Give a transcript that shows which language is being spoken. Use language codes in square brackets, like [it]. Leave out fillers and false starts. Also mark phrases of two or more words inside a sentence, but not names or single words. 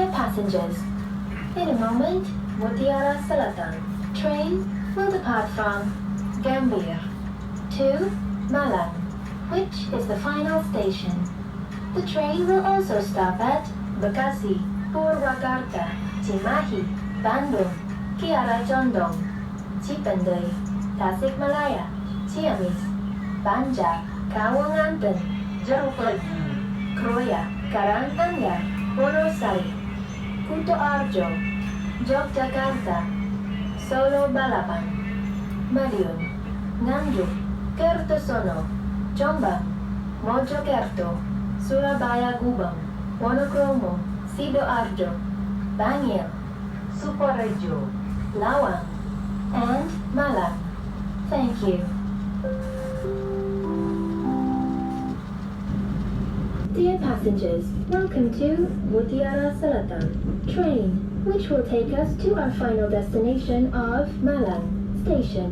[en] passengers, in a moment, Mutiara Selatan train will depart from Gambir to Malang, which is the final station. The train will also stop at Bekasi, Purwakarta, Cimahi, Bandung, Kiara Condong, Cipendei, Tasikmalaya, Ciamis, Banjar, Kawanganten, Jeruk Legi, Kroya, Karanganyar, Wonosari, Kuto Arjo, Yogyakarta, Solo Balapan, Madiun, Nganjuk, Kertosono, Jombang, Mojokerto, Surabaya Gubeng, Wonokromo, Sidoarjo, Bangil, Sukorejo, Lawang, and Malang. Thank you. Dear passengers, welcome to Mutiara Selatan train, which will take us to our final destination of Malang Station.